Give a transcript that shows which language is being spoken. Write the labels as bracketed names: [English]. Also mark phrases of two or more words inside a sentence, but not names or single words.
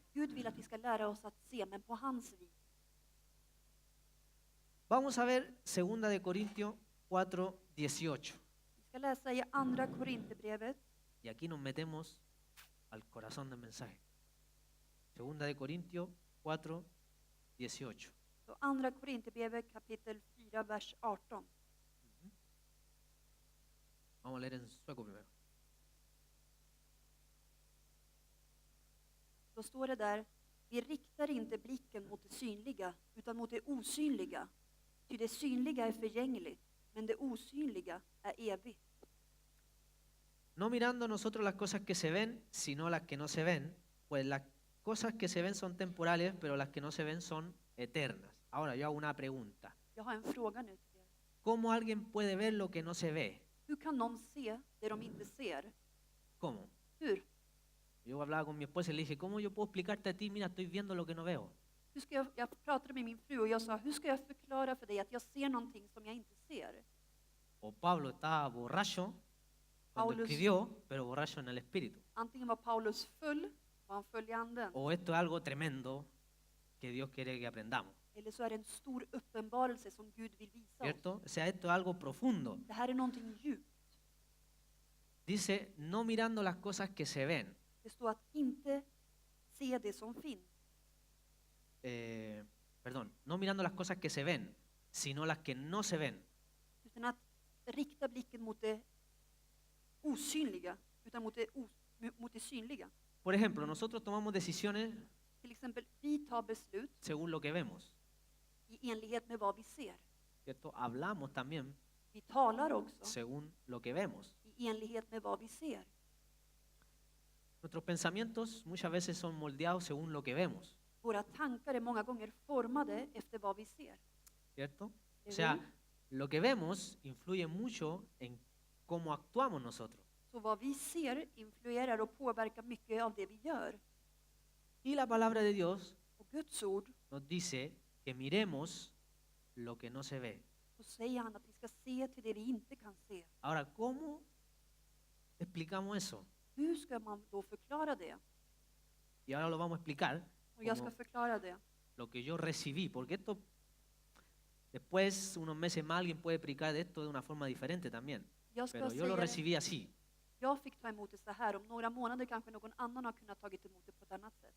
[Swedish] Gud vill att vi ska lära oss att se, men på hans vis. [Spanish] Vamos a ver 2 de Corintios 4:18. [Swedish] Vi ska läsa i andra Korinthierbrevet. [Spanish] Y aquí nos metemos al corazón del mensaje. 2 de Corintios 4:18. [Swedish] Så andra Korinthierbrevet kapitel 4, vers 18. [Spanish] Vamos a leer en sueco primero. [Swedish] Då står det där, vi riktar inte blicken mot det synliga, utan mot det osynliga. Ty det synliga är förgängligt, men det osynliga är evigt. [Spanish] No mirando nosotros las cosas que se ven, sino las que no se ven, pues las cosas que se ven son temporales, pero las que no se ven son eternas. Ahora yo hago una pregunta. [Swedish] Jag har en fråga nu till er. [Spanish] ¿Cómo alguien puede ver lo que no se ve? [Swedish] Hur kan någon se det de inte ser? [Spanish] ¿Cómo? [Swedish] Hur? [Spanish] Yo hablaba con mi esposa y le dije, ¿cómo yo puedo explicarte a ti? Mira, estoy viendo lo que no veo. [Swedish] Hur ska jag pratade med min fru och jag sa, hur ska jag förklara för dig att jag ser någonting som jag inte ser? [Spanish] O Pablo estaba borracho cuando Paulus, escribió, pero borracho en el espíritu. [Swedish] antingen var Paulus full och han föll i anden, [Spanish] O esto es algo tremendo que Dios quiere que aprendamos, [Swedish] eller så är det en stor uppenbarelse som Gud vill visa oss. [Spanish] ¿cierto? O sea, esto es algo profundo. [Swedish] Det här är någonting djupt. [Spanish] Dice, no mirando las cosas que se ven. [Swedish] Det står att inte se det som finns. [Spanish] Perdón, no mirando las cosas que se ven, sino las que no se ven. [Swedish] Utan att rikta blicken mot det osynliga, utan mot det synliga. [Spanish] Por ejemplo, nosotros tomamos decisiones [Swedish] Till exempel, vi tar beslut [Spanish] según lo que vemos, [Swedish] i enlighet med vad vi ser. [Spanish] ¿cierto? Hablamos también [Swedish] Vi talar också [Spanish] según lo que vemos. [Swedish] i enlighet med vad vi ser. [Spanish] Nuestros pensamientos muchas veces son moldeados según lo que vemos, [Swedish] Våra tankar är många gånger formade efter vad vi ser. [Spanish] ¿cierto? O ¿Sí? sea, lo que vemos influye mucho en cómo actuamos nosotros. [Swedish] Så vad vi ser influerar och påverkar mycket av det vi gör. [Spanish] Y la palabra de Dios [Swedish] Och Guds ord, [Spanish] nos dice que miremos lo que no se ve. [Swedish] så säger han att vi ska se till det vi inte kan se. [Spanish] Ahora, ¿cómo explicamos eso? [Swedish] Hur ska man då förklara det? [Spanish] Y ahora lo vamos a explicar [Swedish] Och jag ska [Spanish] como [Swedish] förklara det. [Spanish] lo que yo recibí, porque esto después, unos meses más, alguien puede explicar de esto de una forma diferente también. [Swedish] Jag ska [Spanish] Pero yo lo [Swedish] säga det. [Spanish] recibí así. [Swedish] Jag fick ta emot det så här. Om några månader kanske någon annan har kunnat tagit emot det på ett annat sätt.